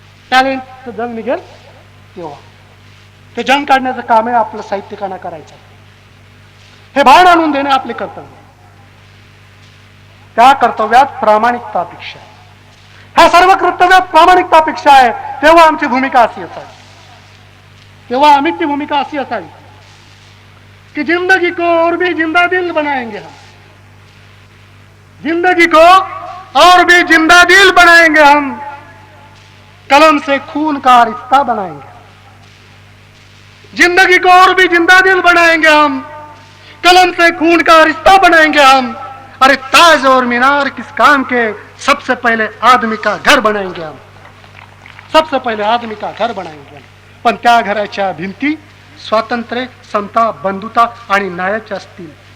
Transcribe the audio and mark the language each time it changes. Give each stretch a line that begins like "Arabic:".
Marathi: Talent जंग निघेल तेव्हा ते जंग काढण्याचं काम आहे आपलं साहित्यिकांना करायचं. हे भान आणून देणे आपले कर्तव्य. त्या कर्तव्यात प्रामाणिकता अपेक्षा आहे. ह्या सर्व कर्तव्यात प्रामाणिकता अपेक्षा आहे. तेव्हा आमची भूमिका अशी असावी, तेव्हा आमची भूमिका अशी असावी कि
Hindi: जिंदगी को और भी जिंदा दिल बनाएंगे हम, जिंदगी को और भी जिंदा दिल बनाएंगे हम, कलम से खून का रिश्ता बनाएंगे, जिंदगी को और भी जिंदा दिल बनाएंगे हम, कलम से खून का रिश्ता बनाएंगे हम. अरे ताज और मीनार किस काम के, सबसे पहले आदमी का घर बनाएंगे हम, सबसे पहले आदमी का घर बनाएंगे हम.
Marathi: पण त्या घराच्या भिंती स्वातंत्र्य, समता, बंधुता आणि न्यायाच्या असतील.